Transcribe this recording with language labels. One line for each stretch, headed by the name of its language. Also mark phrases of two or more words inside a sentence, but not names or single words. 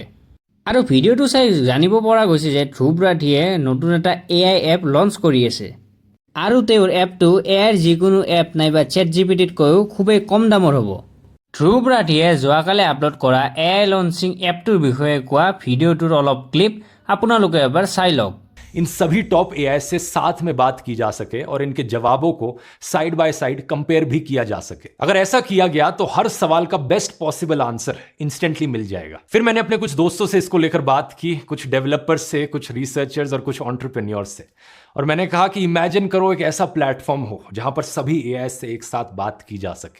Assamese: আৰু ভিডিঅ'টো চাই জানিব পৰা গৈছে যে ধ্ৰুৱ ৰাঠিয়ে নতুন এটা
English: AI app
Assamese: লঞ্চ কৰি আছে। আৰু তেওঁৰ এপটো AIৰ যিকোনো এপ নাইবা ChatGPTতকৈও খুবেই কম দামৰ হ'ব। ধ্ৰুৱ ৰাঠিয়ে যোৱাকালি আপলোড কৰা
English: AI launching
Assamese: এপটোৰ বিষয়ে কোৱা ভিডিঅ'টোৰ অলপ ক্লিপ আপোনালোকে এবাৰ চাই লওক।
Hindi: इन सभी टॉप एआई से साथ में बात की जा सके और इनके जवाबों को
English: side by side
Hindi: कंपेयर भी किया जा सके। अगर ऐसा किया गया तो हर सवाल का
English: best possible answer instantly
Hindi: मिल जाएगा। फिर मैंने अपने कुछ दोस्तों से इसको लेकर बात की, कुछ डेवलपर्स से, कुछ रिसर्चर्स और कुछ एंटरप्रेन्योर्स से, और मैंने कहा कि इमेजिन करो एक ऐसा प्लेटफॉर्म हो जहां पर सभी एआई से एक साथ बात की जा सके।